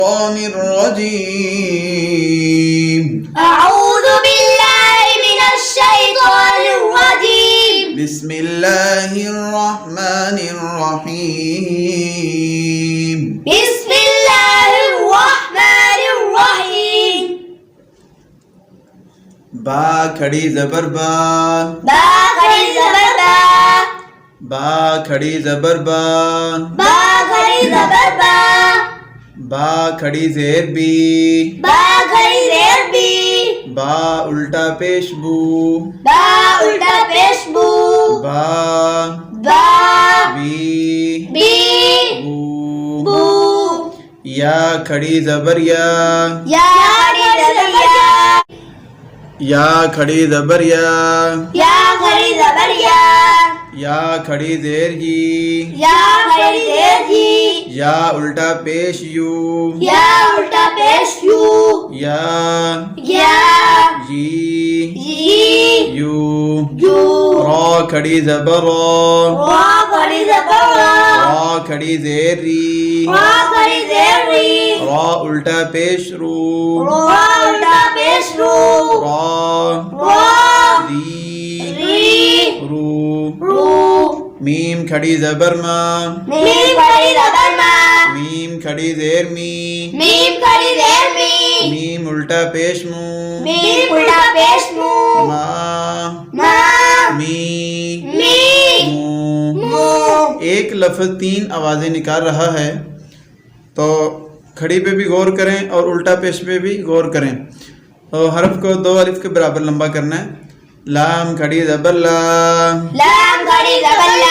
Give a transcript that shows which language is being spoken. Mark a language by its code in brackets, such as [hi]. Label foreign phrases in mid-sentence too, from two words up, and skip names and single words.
[ar] الرجيم أعوذ بالله من الشيطان الرجيم بسم الله الرحمن الرحيم بسم الله الرحمن الرحيم [ur] با کھڑی زبر با با کھڑی زبر با با کھڑی زبر با با کھڑی زبر با با کھڑی زیر بی با کھڑی زیر بی با الٹا پیش بو با الٹا پیش بو با با بی بی بو بو یا کھڑی زبر یا یا کھڑی زبر یا یا کھڑی زبر یا یا کھڑی زبر یا کھڑی زیر ہی یا کھڑی زیر ہی یا الٹا پیش یو یا الٹا پیش یو یا یا جی جی یو یو را کھڑی زبر را کھڑی زبر را را کھڑی زیر ری را کھڑی زیر ری را الٹا پیش رو را الٹا پیش رو را را دی ری رو رو میم کھڑی زبر ما میم کھڑی زبر ما میم کھڑی زیر می میم کھڑی زیر می میم الٹا پیش مو میم الٹا پیش مو ما ما می می مو مو ایک لفظ 3 آوازیں نکال رہا ہے تو کھڑی پہ بھی غور کریں اور الٹا پیش پہ بھی غور کریں. اور حرف کو 2 الف کے برابر لمبا کرنا ہے. لام کھڑی زبر لا لام کھڑی زبر لا